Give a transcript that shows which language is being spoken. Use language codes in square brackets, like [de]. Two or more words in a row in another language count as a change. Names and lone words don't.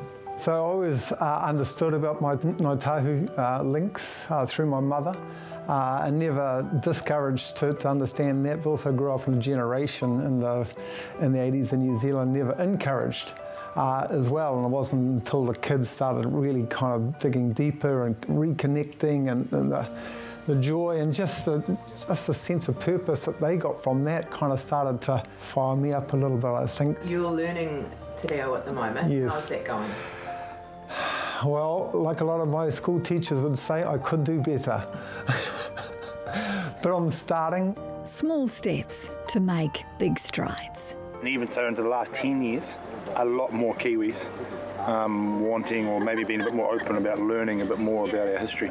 [en] So I always understood about my Ngāi Tahu links through my mother, and never discouraged to understand that, but also grew up in a generation in the 80s in New Zealand, never encouraged as well. And it wasn't until the kids started really kind of digging deeper and reconnecting, and the joy and just the sense of purpose that they got from that kind of started to fire me up a little bit, I think. You're learning te reo at the moment. Yes. How's that going? Well, like a lot of my school teachers would say, I could do better. But I'm starting. Small steps to make big strides. And even so, into the last 10 years, a lot more Kiwis wanting or maybe being a bit more open about learning a bit more about our history.